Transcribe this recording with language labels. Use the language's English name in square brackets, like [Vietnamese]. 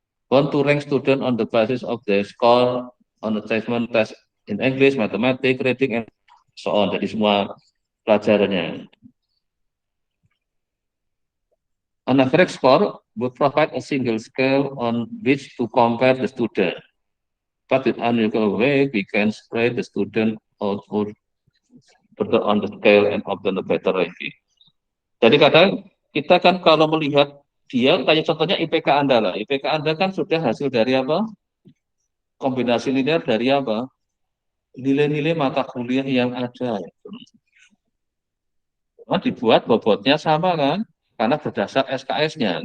[English] Want to rank student on the basis of their score on assessment test in English, mathematics, reading, and so on. [Indonesian] Jadi semua pelajarannya. [English] An average score would provide a single scale on which to compare the student. But in unusual way, we can spread the student out further on the scale and obtain a better ranking. [Indonesian] Jadi kadang kita kan kalau melihat dia, kayak contohnya IPK Anda lah. IPK Anda kan sudah hasil dari apa? Kombinasi linear dari apa? Nilai-nilai mata kuliah yang ada. Cuma dibuat bobotnya sama kan? Karena berdasar SKS-nya.